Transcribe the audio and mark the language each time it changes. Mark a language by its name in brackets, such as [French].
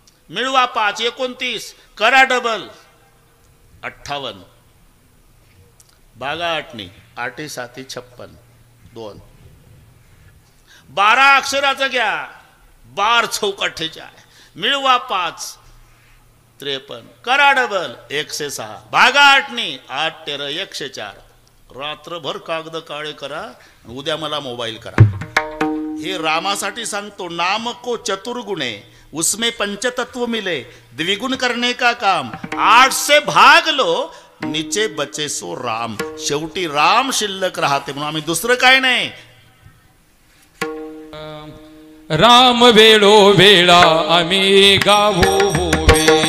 [Marathi] मिळवा 5 29 करा डबल 58 भागा 8 8 7 56 2 12 अक्षराचं घ्या 12 चौक 48 मिळवा 5 53 करा डबल 106 भागा 8 8 13 104 रात्रभर कागद काळे करा उद्या मला मोबाईल करा. हे रामासाठी सांगतो. [Hindi] नाम को चतुर्गुणे उसमें पंचतत्व मिले द्विगुण करने का काम 8 से भाग लो नीचे बचे सो राम. [Marathi] शेवटी राम शिल्लक राहते म्हणून आम्ही दुसरं काय नाही. राम वेळो वेळा आम्ही गावो होवे